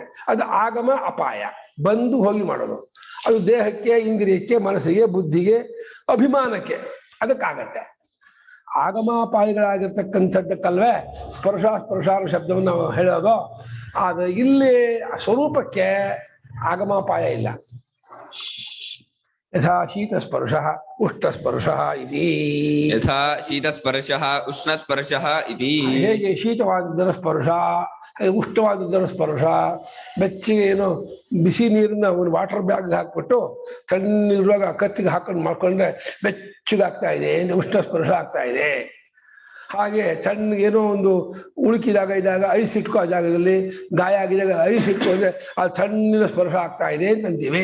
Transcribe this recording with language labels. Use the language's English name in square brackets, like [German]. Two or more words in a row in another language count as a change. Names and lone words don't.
[Kannada] ಅದು ಆಗಮ ಅಪಾಯ, ಬಂದು ಹೋಗಿ ಮಾಡೋದು. ಅದು ದೇಹಕ್ಕೆ, ಇಂದ್ರಿಯಕ್ಕೆ, ಮನಸ್ಸಿಗೆ, ಬುದ್ಧಿಗೆ, ಅಭಿಮಾನಕ್ಕೆ ಅದಕ್ಕಾಗತ್ತೆ. ಆಗಮಾಪಾಯಗಳಾಗಿರ್ತಕ್ಕಂಥದ್ದಕ್ಕಲ್ವೇ ಸ್ಪರ್ಶಾನ ಶಬ್ದವನ್ನು ನಾವು ಹೇಳೋದು. ಆದರೆ ಇಲ್ಲಿ ಸ್ವರೂಪಕ್ಕೆ ಆಗಮಾಪಾಯ ಇಲ್ಲ. [Sanskrit] ಯಥಾ ಶೀತಸ್ಪರ್ಶ ಉಷ್ಣಸ್ಪರ್ಶ ಇತಿ. ಯಥಾ ಶೀತಸ್ಪರ್ಶ ಉಷ್ಣಸ್ಪರ್ಶ ಇತಿ. [Kannada] ಹೇಗೆ ಶೀತವಾದದ್ದರ ಸ್ಪರ್ಶ, ಉಷ್ಣವಾದದ್ದರ ಸ್ಪರ್ಶ. ಬೆಚ್ಚಗೆ ಏನು ಬಿಸಿ ನೀರನ್ನ ಒಂದು [English] water bag [Kannada] ಹಾಕ್ಬಿಟ್ಟು ತಣ್ಣೀರುವಾಗ ಕತ್ತಿಗೆ ಹಾಕೊಂಡು ಮಾಡ್ಕೊಂಡ್ರೆ ಬೆಚ್ಚಗಾಗ್ತಾ ಇದೆ, ಉಷ್ಣ ಸ್ಪರ್ಶ ಆಗ್ತಾ ಇದೆ. ಹಾಗೆ ತಣ್ಣಗೇನೋ ಒಂದು ಉಳುಕಿದಾಗ ಇದ್ದಾಗ ಐಸ್ ಇಟ್ಕೋ, ಆ ಜಾಗದಲ್ಲಿ ಗಾಯ ಆಗಿದಾಗ ಐಸ್ ಇಟ್ಕೋ ಅಂದ್ರೆ ಆ ತಣ್ಣಿನ ಸ್ಪರ್ಶ ಆಗ್ತಾ ಇದೆ ಅಂತಂತೀವಿ.